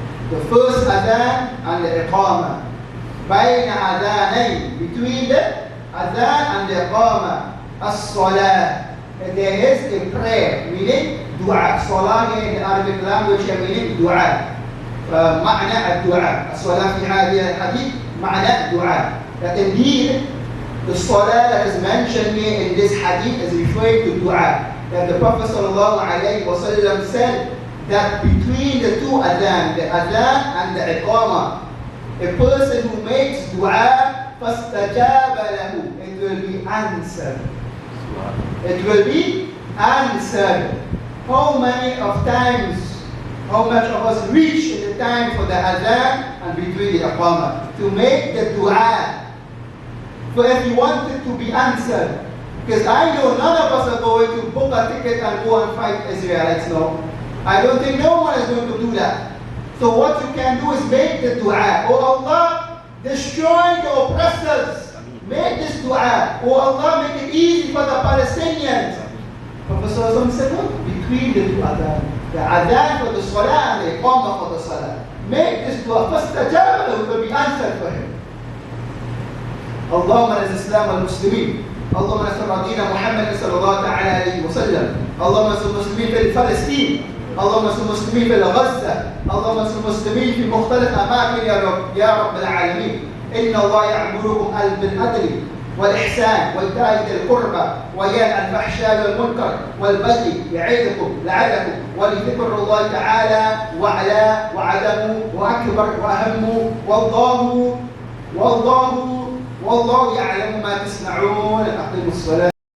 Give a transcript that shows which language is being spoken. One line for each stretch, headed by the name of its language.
English: The first adhan and the iqamah. Bayna adhanain, between the adhan and the iqamah, as-salah. There is a prayer, meaning dua. Salah in the Arabic language meaning dua.
Arabic: معنى الدعاء. الصلاة في هذه الحديث معنى الدعاء.
English: That indeed the salah that is mentioned here in this hadith is referring to dua. That the Prophet sallallahu alayhi wa sallam said that between the two adhan, the adhan and the iqamah, a person who makes dua,
Arabic: فَاسْتَجَابَ لَهُ,
English: it will be answered. It will be answered. How many of times, how much of us reach in the time for the adhan and between the iqamah to make the dua? For if you want it to be answered, because I know none of us are going to book a ticket and go and fight Israelites, no. I don't think no one is going to do that. So what you can do is make the dua. Oh Allah, destroy the oppressors. Make this dua. Oh Allah, make it easy for the Palestinians. Prophet Sallallahu said, what? Between the two adhan. The adhan for the salah and the iqamah for the salah. Make this dua.
Arabic: فَاسْتَجَابَ لَهُ,
English: will be answered for him.
Arabic: اللهم اعز الإسلام والمسلمين. اللهم انصر دين محمد صلى الله تعالى عليه وسلم. اللهم انصر المسلمين في فلسطين. اللهم انصر المسلمين في غزة. اللهم انصر المسلمين في مختلف أماكن يا رب العالمين. إن الله يأمركم بالعدل والإحسان وإيتاء ذي القربى وينهى عن الفحشاء والمنكر والبغي يعظكم لعلكم ولذكر الله تعالى وعلى وعدم وأكبر وأهم والله يعلم ما تصنعون. أقيموا الصلاة.